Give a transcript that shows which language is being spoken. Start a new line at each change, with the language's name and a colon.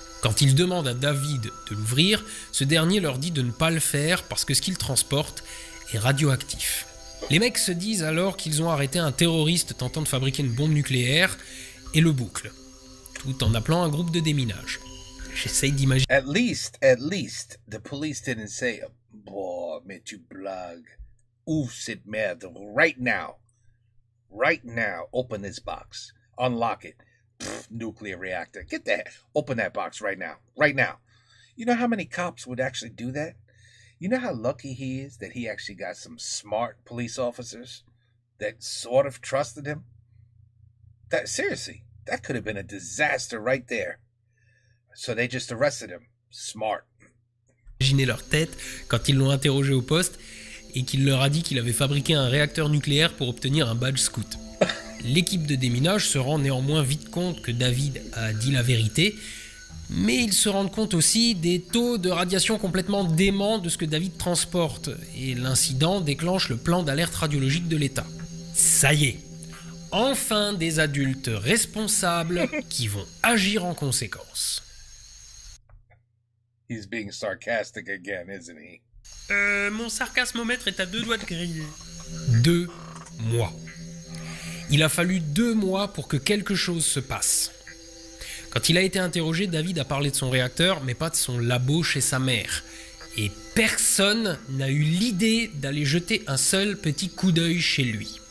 French: Quand ils demandent à David de l'ouvrir, ce dernier leur dit de ne pas le faire parce que ce qu'il transporte est radioactif. Les mecs se disent alors qu'ils ont arrêté un terroriste tentant de fabriquer une bombe nucléaire et le bouclent, tout en appelant un groupe de déminage. J'essaye d'imaginer.
English: At least, the police didn't say, boah,
French: mais tu blagues. Ouvre cette merde
English: right now. Right now, open this box. Unlock it. Pfft, nuclear reactor. Get that. Open that box right now. Right now. You know how many cops would actually do that? You know how lucky he is that he actually got some smart police officers that sort of trusted him? That seriously, that could have been a disaster right there. So they just arrested him. Smart.
French: Imaginer leur tête quand ils l'ont interrogé au poste et qu'il leur a dit qu'il avait fabriqué un réacteur nucléaire pour obtenir un badge scout. L'équipe de déminage se rend néanmoins vite compte que David a dit la vérité Mais ils se rendent compte aussi des taux de radiation complètement déments de ce que David transporte, et l'incident déclenche le plan d'alerte radiologique de l'État. Ça y est, enfin des adultes responsables qui vont agir en conséquence.
English: He's being sarcastic again, isn't he?
French: Mon sarcasmomètre est à 2 doigts de griller. 2 mois. Il a fallu 2 mois pour que quelque chose se passe. Quand il a été interrogé, David a parlé de son réacteur, mais pas de son labo chez sa mère. Et personne n'a eu l'idée d'aller jeter un seul petit coup d'œil chez lui.